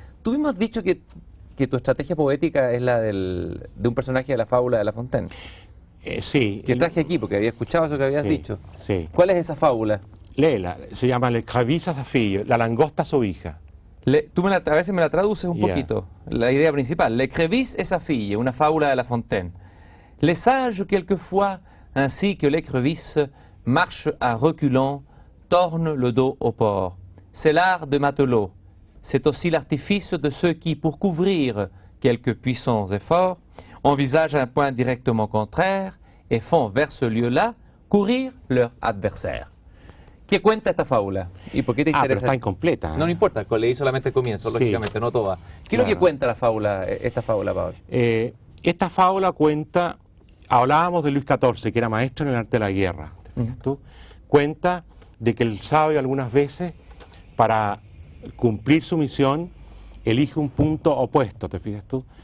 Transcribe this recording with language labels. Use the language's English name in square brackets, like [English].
[Spanish] Tú mismo has dicho que tu estrategia poética es la de un personaje de la fábula de La Fontaine. Sí. Que traje aquí, porque había escuchado eso que habías dicho. Sí. ¿Cuál es esa fábula? Léela, se llama [French] Le Crevis a sa fille, [Spanish] la langosta a su hija. Tú a veces me la traduces un poquito, la idea principal. [French] Le Crevis et sa fille, [Spanish] una fábula de La Fontaine. [French] Les sages, quelquefois, ainsi que l'écrevisse, marchent à reculons, tornent le dos au port. C'est l'art de matelot. C'est aussi l'artifice de ceux qui, pour couvrir quelques puissants efforts, envisagent un point directement contraire et font vers ce lieu-là courir leur adversaire. [Spanish] ¿Qué cuenta esta fábula? ¿Y por qué te interesa? Pero está incompleta. No importa, leí solamente el comienzo, Sí. lógicamente, no toda. ¿Qué es lo Claro. que cuenta la fábula, esta fábula, Pablo? Esta fábula cuenta, hablábamos de Luis XIV, que era maestro en el arte de la guerra, ¿te fijas tú? Cuenta de que el sabio algunas veces, para cumplir su misión, elige un punto opuesto, ¿te fijas tú?